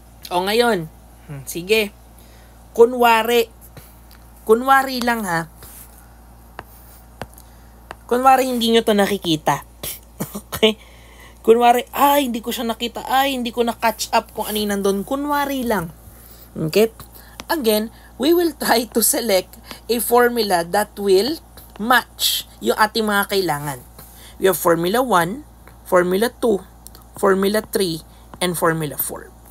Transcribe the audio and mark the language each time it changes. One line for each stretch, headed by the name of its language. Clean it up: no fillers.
Filipino: O ngayon, sige. Kunwari lang ha. Kunwari hindi nyo to nakikita. Okay? Kunwari, hindi ko siya nakita. Hindi ko na-catch up kung ano yung nandun. Kunwari lang.
English: Okay? Again, we will try to select a formula that will
Filipino: match yung ating mga kailangan.
English: We have Formula 1, Formula 2, Formula 3, and Formula 4.